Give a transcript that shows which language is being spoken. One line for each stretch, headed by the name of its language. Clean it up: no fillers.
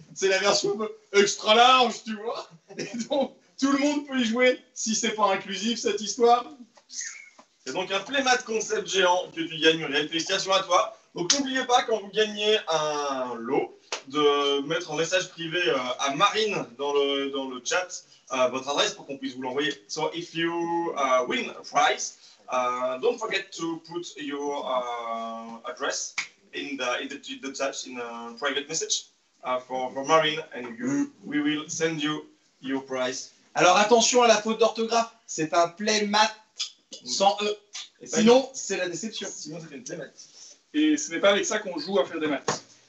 French: C'est la version extra large, tu vois. Et donc, tout le monde peut y jouer si c'est pas inclusif cette histoire. C'est donc un playmat concept géant que tu gagnes, Muriel. Félicitations à toi. Donc n'oubliez pas, quand vous gagnez un lot, de mettre en message privé à Marine dans le chat votre adresse pour qu'on puisse vous l'envoyer.
English: So if you win a prize, don't forget to put your address in the chat in a private message for Marine, and we will send you your prize.
French: Alors attention à la faute d'orthographe, c'est un playmat sans E. Et pas Sinon, c'est la déception. Sinon, c'est une playmat. Et ce n'est pas avec ça qu'on joue à faire des maths.